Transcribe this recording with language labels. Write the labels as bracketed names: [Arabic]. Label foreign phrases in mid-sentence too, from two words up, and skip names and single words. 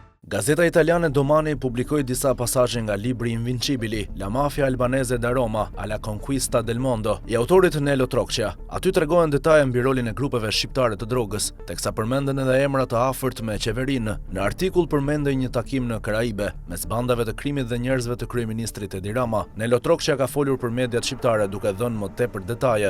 [Albanian] Gazeta italiane Domani publikoi disa pasazhe nga libri Invincibili, La mafia albanese da Roma alla conquista del mondo, i autorit Nelo Trokçja. Aty tregohen detaje mbi rolin e grupeve shqiptare të drogës, teksa përmenden edhe emra të afërt me qeverinë. Në artikull përmendej një takim në Karaibe mes bandave të krimit dhe njerëzve të kryeministrit Edi Rama. Nelo Trokçja ka folur për mediat shqiptare duke dhënë më tepër detaje.